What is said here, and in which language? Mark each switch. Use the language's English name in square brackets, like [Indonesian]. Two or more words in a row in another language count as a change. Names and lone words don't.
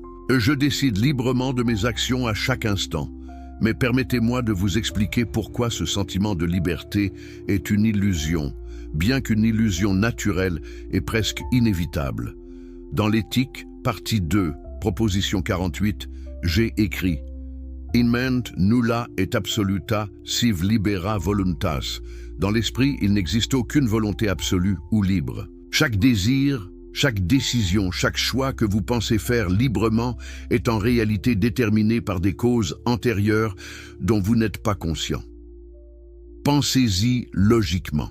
[French] Je décide librement de mes actions à chaque instant. Mais permettez-moi de vous expliquer pourquoi ce sentiment de liberté est une illusion, bien qu'une illusion naturelle et presque inévitable. Dans l'Éthique, partie 2, proposition 48, j'ai écrit « [Latin] In ment nulla et absoluta sive libera voluntas ». [French] Dans l'esprit, il n'existe aucune volonté absolue ou libre. Chaque désir, chaque décision, chaque choix que vous pensez faire librement est en réalité déterminé par des causes antérieures dont vous n'êtes pas conscient. Pensez-y logiquement.